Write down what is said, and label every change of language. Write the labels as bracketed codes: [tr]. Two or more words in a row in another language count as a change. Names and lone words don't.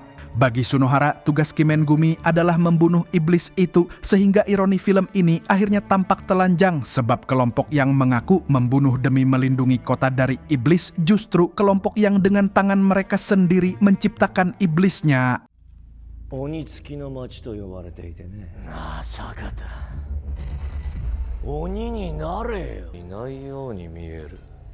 [id] Bagi Sunohara, tugas Kimengumi adalah membunuh iblis itu, sehingga ironi film ini akhirnya tampak telanjang sebab kelompok yang mengaku membunuh demi melindungi kota dari iblis justru kelompok yang dengan tangan mereka sendiri menciptakan iblisnya. [ja] 鬼付きの町と呼ばれていてね。なあ坂田鬼になれよいないように見える